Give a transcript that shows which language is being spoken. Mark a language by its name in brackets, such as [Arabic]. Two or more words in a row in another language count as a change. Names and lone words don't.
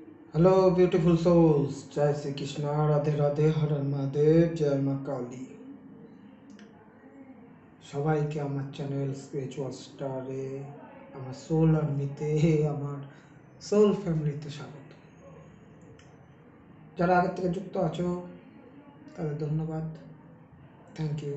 [English] hello beautiful souls, [Hindi] जय श्री कृष्णा, राधे राधे, हर हर महादेव, जय মা কালী। [Bangla] সবাইকে আমার চ্যানেল স্পিরিচুয়াল স্টারে, আমার [English] soul army-te, [Bangla] আমার [English] soul family-te [Bangla] স্বাগত। যারা আগের থেকে যুক্ত আছো তাদের ধন্যবাদ, [English] thank you.